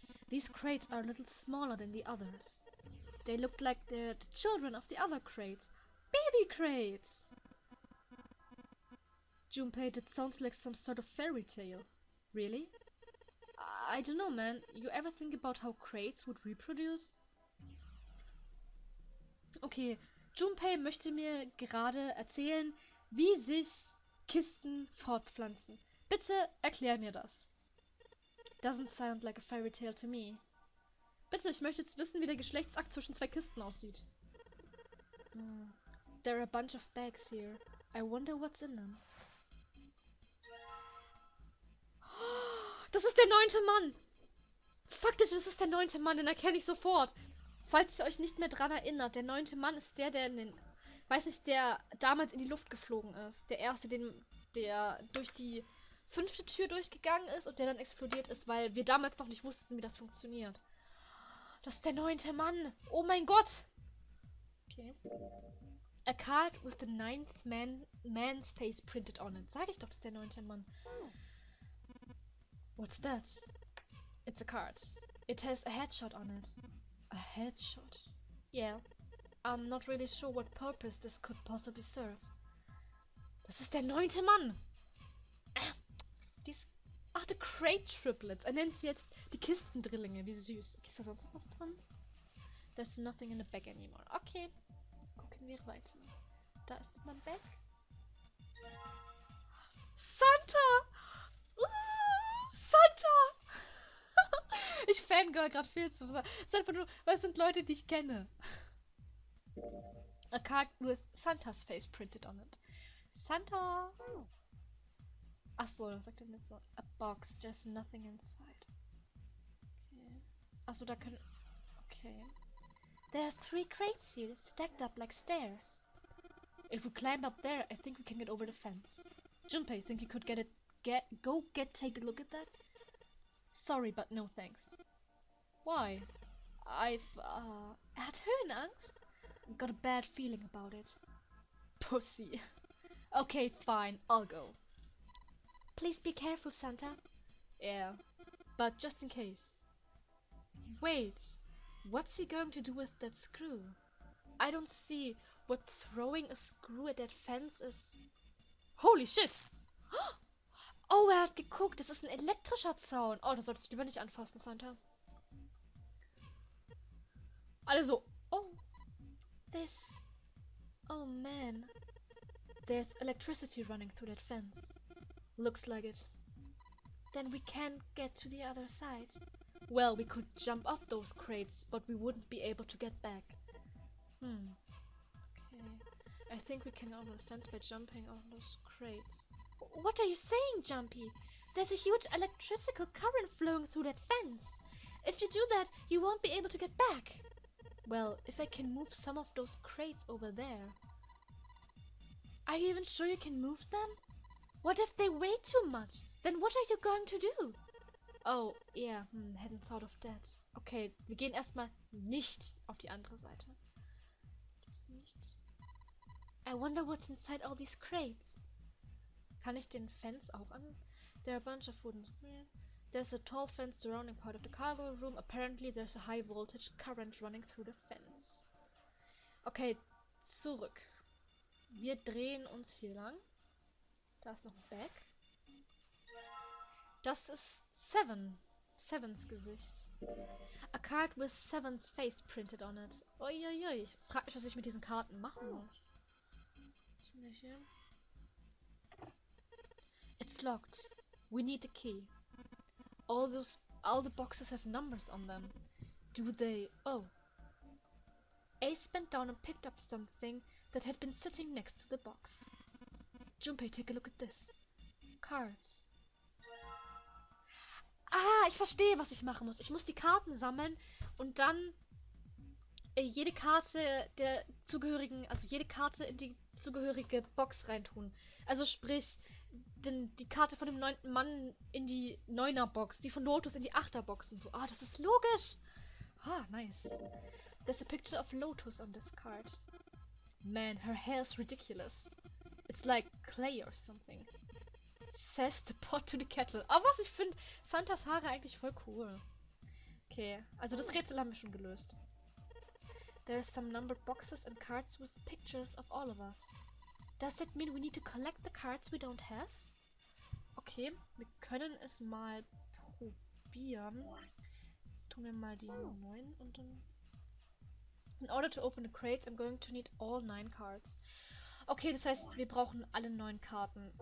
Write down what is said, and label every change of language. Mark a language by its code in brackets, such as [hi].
[en] These crates are a little smaller than the others. They look like they're the children of the other crates. Baby crates! Junpei, that sounds like some sort of fairy tale. Really? I don't know, man. You ever think about how crates would reproduce? [de] Okay, Junpei möchte mir gerade erzählen, wie sich Kisten fortpflanzen. Bitte erklär mir das. [en] Doesn't sound like a fairy tale to me. [de] Bitte, ich möchte jetzt wissen, wie der Geschlechtsakt zwischen 2 Kisten aussieht. [en] There are a bunch of bags here. I wonder what's in them. [de] Das ist der 9. Mann! Faktisch, das ist der 9. Mann, den erkenne ich sofort. Falls ihr euch nicht mehr dran erinnert, der 9. Mann ist der in den... Weiß nicht, der damals in die Luft geflogen ist. Der erste, der durch die 5. Tür durchgegangen ist und der dann explodiert ist, weil wir damals noch nicht wussten, wie das funktioniert. Das ist der 9. Mann! Oh mein Gott! Okay. [en] A card with the 9th man's face printed on it. [de] Sag ich doch, das ist der 9. Mann. [en] What's that? It's a card. It has a headshot on it. A headshot? Yeah. I'm not really sure what purpose this could possibly serve. [de] Das ist der 9. Mann! [en] The Crate Triplets. [de] Er nennt sie jetzt die Kistendrillinge. Wie süß. Okay, ist da sonst noch was drin? [en] There's nothing in the bag anymore. [de] Okay. Gucken wir weiter. Da ist mein Bag. [en] Santa! Santa! [de] Ich fangirl gerade viel zu sagen. Es ist einfach nur, weil es sind Leute, die ich kenne. [en] A card with Santa's face printed on it. Santa! [de] Achso, das sagt er nicht so. [en] A box, there's nothing inside. Okay. [de] Achso, da können... [en] Okay. There's 3 crates here, stacked up like stairs. If we climb up there, I think we can get over the fence. Junpei, think you could take a look at that? Sorry, but no thanks. Why? [de] Er hat Höhenangst? [en] I've got a bad feeling about it. Pussy. Okay, fine, I'll go. Please be careful, Santa. Yeah, but just in case. Wait, what's he going to do with that screw? I don't see what throwing a screw at that fence is. Holy shit! [de] Oh, er hat geguckt, das ist ein elektrischer Zaun. Oh, das solltest du lieber nicht anfassen, Santa. Alle so, [en] oh, this... Oh man. There's electricity running through that fence. Looks like it. Then we can't get to the other side. Well, we could jump off those crates, but we wouldn't be able to get back. Okay. I think we can go over the fence by jumping on those crates. What are you saying, Jumpy? There's a huge electrical current flowing through that fence. If you do that, you won't be able to get back. Well, if I can move some of those crates over there. Are you even sure you can move them? What if they weigh too much? Then what are you going to do? Oh, yeah, hadn't thought of that. [de] Okay, wir gehen erstmal nicht auf die andere Seite. Nicht. [en] I wonder what's inside all these crates. [de] Kann ich den Fence auch an? [en] There are a bunch of wooden... There's a tall fence surrounding part of the cargo room. Apparently there's a high voltage current running through the fence. [de] Okay, zurück. Wir drehen uns hier lang. Da ist noch ein Bag. Das ist Seven. Sevens Gesicht. [en] A card with Seven's face printed on it. [de] Uiuiui, ich frag mich, was ich mit diesen Karten machen muss. Was ist denn das hier? [en] It's locked. We need a key. All the boxes have numbers on them. Do they... Oh. Ace bent down and picked up something that had been sitting next to the box. Junpei, take a look at this. Cards. [de] Ah, ich verstehe, was ich machen muss. Ich muss die Karten sammeln und dann jede Karte der zugehörigen, also jede Karte in die zugehörige Box reintun. Also sprich, die Karte von dem 9. Mann in die 9er-Box, die von Lotus in die 8er-Box und so. Ah, das ist logisch. Ah, nice. [en] There's a picture of Lotus on this card. Man, her hair's ridiculous. It's like clay or something. Says the pot to the kettle. [de] Aber was, ich finde Santas Haare eigentlich voll cool. Okay, also das Rätsel haben wir schon gelöst. [en] There are some numbered boxes and cards with pictures of all of us. Does that mean we need to collect the cards we don't have? [de] Okay, wir können es mal probieren. Tun wir mal die 9 und dann... [en] In order to open the crates, I'm going to need all 9 cards. [de] Okay, das heißt, wir brauchen alle 9 Karten.